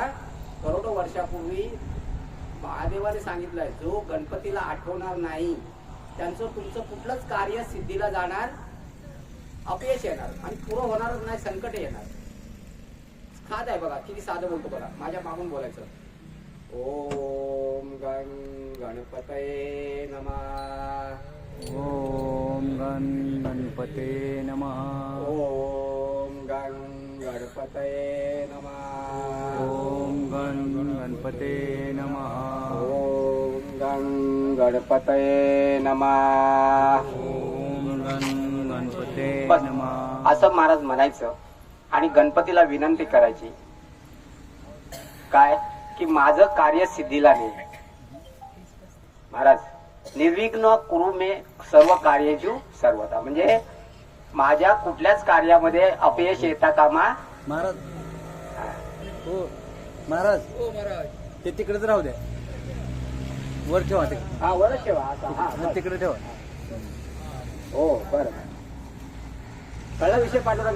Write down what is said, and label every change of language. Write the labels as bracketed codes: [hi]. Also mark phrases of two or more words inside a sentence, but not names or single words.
[mr] करोडो वर्षापूर्वी महादेवाने सांगितलंय, जो गणपतीला आठवणार नाही त्यांचं तुमचं कुठलंच कार्य सिद्धीला जाणार, अपयश येणार आणि पुरं होणारच नाही, संकट येणार. खाद आहे बघा, किती साधं बोलतो बघा, माझ्या मागून बोलायचं. [sa] ओम गण गणपतये नमः. ओम गण गणपते नमः. ओम गण गणपतये नमः. ओम गण गणपते नमः. ओम गण गणपतये नमः. ओम गण गणपते [mr] बस. [sa] नमः. [mr] असं महाराज म्हणायचं आणि गणपतीला विनंती करायची काय की माझं कार्य सिद्धीला नाही. [sa] महाराज निर्विघ्न कुरु मे सर्व कार्येषु सर्वदा, [mr] म्हणजे माझ्या कुठल्याच कार्यामध्ये अपयश येता कामा. महाराज हो महाराज, ते तिकडेच राहू द्या, वर ठेवा ते. हा वर ठेवा आता. हा तिकडे ठेवा. हो बरं, कळला विषय पाठवला.